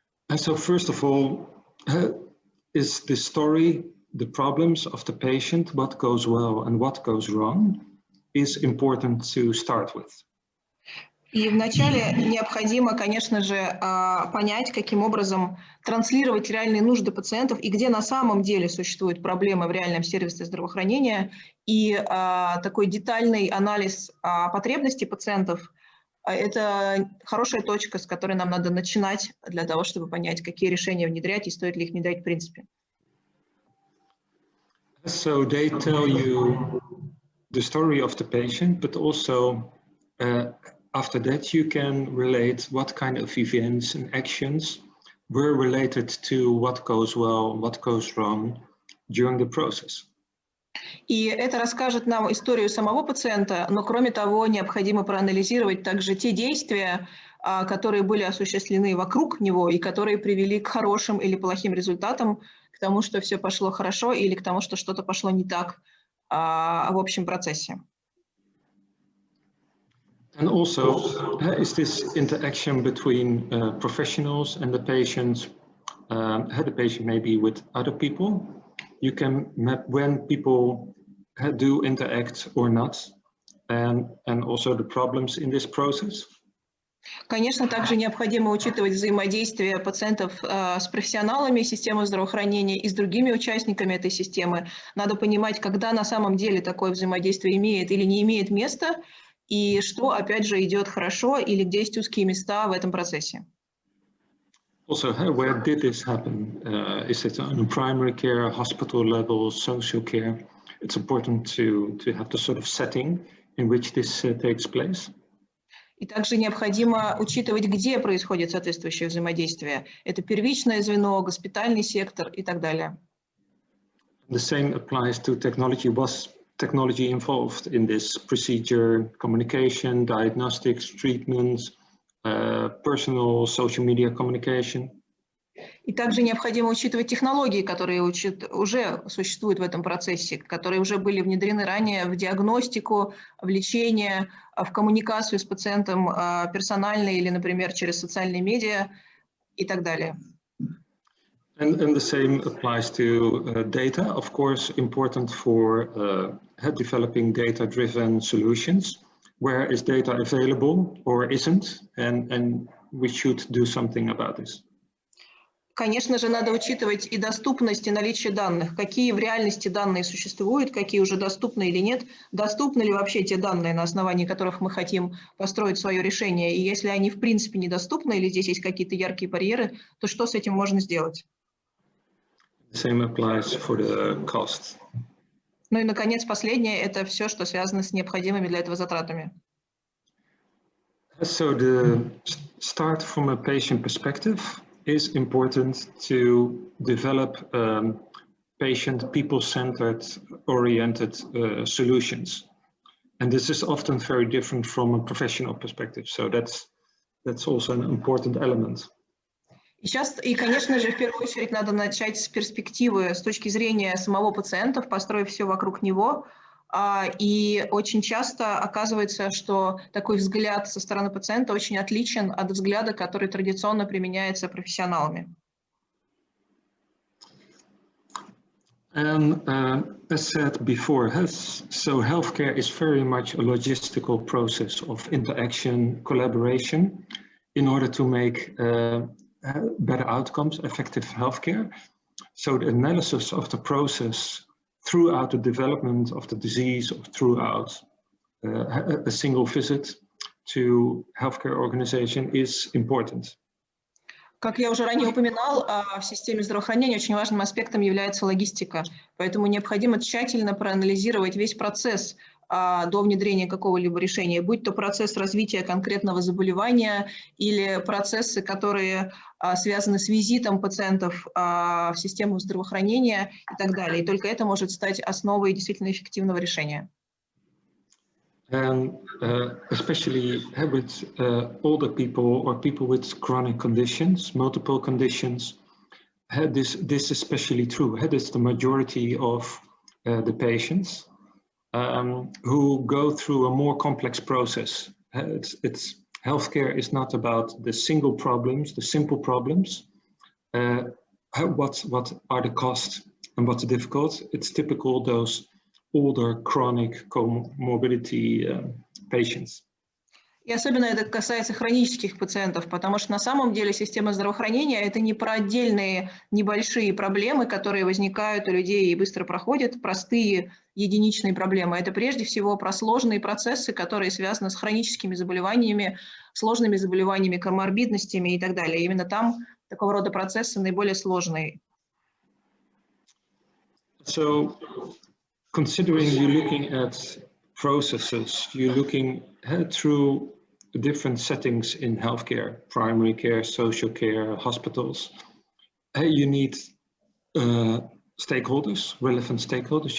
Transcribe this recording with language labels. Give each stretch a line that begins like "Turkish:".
English: And so first of all, is the story, the problems of the patient, what goes well and what goes wrong, is important to start with.
Russian: И вначале необходимо, конечно же, понять, каким образом транслировать реальные нужды пациентов и где на самом деле существуют проблемы в реальном сервисе здравоохранения. И такой детальный анализ потребностей пациентов – это хорошая точка, с которой нам надо начинать для того, чтобы понять, какие решения внедрять и стоит ли их внедрять в принципе.
English: So they tell you the story of the patient, but also after that, you can relate what kind of events and actions were related to what goes well, what goes wrong during the process.
Russian: И это расскажет нам историю самого пациента, но кроме того, необходимо проанализировать также те действия, которые были осуществлены вокруг него и которые привели к хорошим или плохим результатам, к тому, что все пошло хорошо или к тому, что что-то пошло не так в общем процессе.
English: And also, is this interaction between professionals and the patient maybe with other people? You can map when people do interact or not, and also the problems in this process.
Russian: Конечно, также необходимо учитывать взаимодействие пациентов с профессионалами системы здравоохранения и с другими участниками этой системы. Надо понимать, когда на самом деле такое взаимодействие имеет или не имеет места, и что, опять же, идет хорошо или где есть узкие места в этом процессе.
English: Also, where did this happen? Is it on a primary care, hospital level, social care? It's important to have the sort of setting in which this takes place.
Russian: И также необходимо учитывать, где происходит соответствующее взаимодействие. Это первичное звено, госпитальный сектор и так далее.
English: The same applies to technology. Was technology involved in this procedure, communication, diagnostics, treatments, personal, social media communication?
Russian: И также необходимо учитывать технологии, которые уже существуют в этом процессе, которые уже были внедрены ранее в диагностику, в лечение, в коммуникацию с пациентом персонально или, например, через социальные медиа и так далее.
English: And the same applies to data, of course, important for developing data-driven solutions. Where is data available or isn't, and we should do something about this.
Russian: Конечно же, надо учитывать и доступность, и наличие данных. Какие в реальности данные существуют, какие уже доступны или нет. Доступны ли вообще те данные, на основании которых мы хотим построить свое решение. И если они в принципе недоступны или здесь есть какие-то яркие барьеры, то что с этим можно сделать?
English: The same applies for the cost.
Russian: Ну и, наконец, последнее – это все, что связано с необходимыми для этого затратами.
English: So the start from a patient perspective is important to develop patient, people-centered, oriented solutions. And this is often very different from a professional perspective. So that's also an important element.
Russian: И, конечно же, в первую очередь надо начать с перспективы, с точки зрения самого пациента, построив все вокруг него, И очень часто оказывается, что такой взгляд со стороны пациента очень отличен от взгляда, который традиционно применяется профессионалами.
English: And as said before, so healthcare is very much a logistical process of interaction, collaboration, in order to make better outcomes, effective healthcare. So the analysis of the process throughout the development of the disease, or throughout a single visit to healthcare organization is important.
Russian: Как я уже ранее упоминал, в системе здравоохранения очень важным аспектом является логистика. Поэтому необходимо тщательно проанализировать весь процесс до внедрения какого-либо решения, будь то процесс развития конкретного заболевания или процессы, которые связаны с визитом пациентов в систему здравоохранения и так далее. И только это может стать основой действительно эффективного решения.
English: And especially with older people or people with chronic conditions, multiple conditions, this is especially true. It's the majority of the patients who go through a more complex process. Healthcare is not about the single problems, the simple problems. What are the costs and what's difficult? It's typical those older chronic comorbidity patients.
Russian: И особенно это касается хронических пациентов, потому что на самом деле система здравоохранения – это не про отдельные небольшие проблемы, которые возникают у людей и быстро проходят, простые единичные проблемы. Это прежде всего про сложные процессы, которые связаны с хроническими заболеваниями, сложными заболеваниями, коморбидностями и так далее. И именно там такого рода процессы наиболее сложные.
English: So, considering you're looking at processes, you're looking through different settings in healthcare, primary care, social care, hospitals. You need stakeholders, relevant stakeholders.